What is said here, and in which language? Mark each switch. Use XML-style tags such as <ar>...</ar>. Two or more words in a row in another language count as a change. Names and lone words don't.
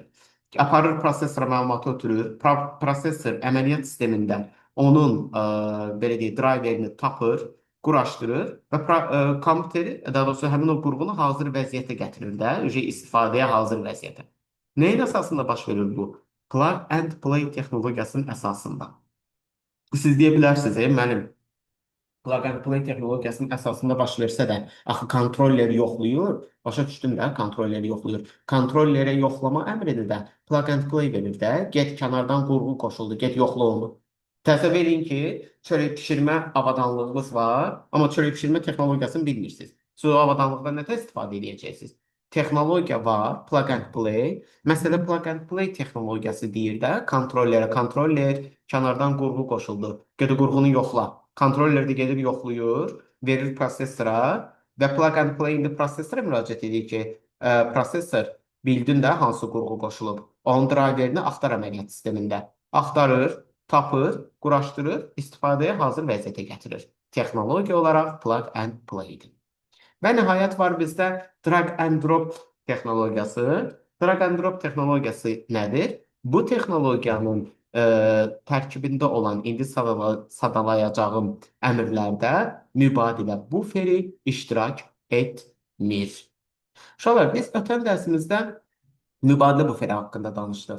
<az>Aparır prosesora məlumatı ötürür. Prosesor əməliyyat sistemində onun belə deyək, driverini tapır, quraşdırır və kompüteri, daha doğrusu həmin o qurğunu hazır vəziyyətə gətirir də, istifadəyə hazır vəziyyətə. Nəyin əsasında baş verir bu?</az> <en>Plug and play</en> <az>texnologiyasının əsasında. Siz deyə bilərsiniz, müəllim,</az> <en>plug and play</en> <az>texnologiyasının əsasında baş versə də, axı kontrolleri yoxlayır. Başa düşdüm də, kontrolleri yoxlayır. Kontrollerə yoxlama əmrini də</az> <en>plug and play</en> <az>verir də. Get kənardan qurğu qoşuldu, get yoxla onu. Təsəvvür edin ki, çörək bişirmə avadanlığınız var, amma çörək bişirmə texnologiyasını bilmirsiniz. Siz o avadanlıqdan nə istifadə edəcəksiniz? Texnologiya var,</az> <en>plug and play.</en> <az>Məsələ</az> <en>plug and play</en> <az>texnologiyası deyir də, kontrollerə, kontroller kənardan qurğu qoşuldu. Get qurğunu yoxla. Kontroller də gedir yoxlayır, verir prosesora və</az> <en>plug and play</en> <az>indi prosesora müraciət edir ki, prosesor bildin də hansı qurğu qoşulub. Onun driverini axtar əməliyyat sistemində. Axtarır, tapır, quraşdırır, istifadəyə hazır vəziyyətə gətirir. Texnologiya olaraq</az> <en>plug and play-</en> <az>dir. Və nəhayət var bizdə</az> <en>drag and drop</en> <az>texnologiyası.</az> <en>Drag and drop</en> <az>texnologiyası nədir? Bu texnologiyanın tərkibində olan indi sadalayacağım əmrlərdə mübadilə buferi iştirak etmir. Uşaqlar, biz ötən dərsimizdə mübadilə buferi haqqında danışdıq.</az>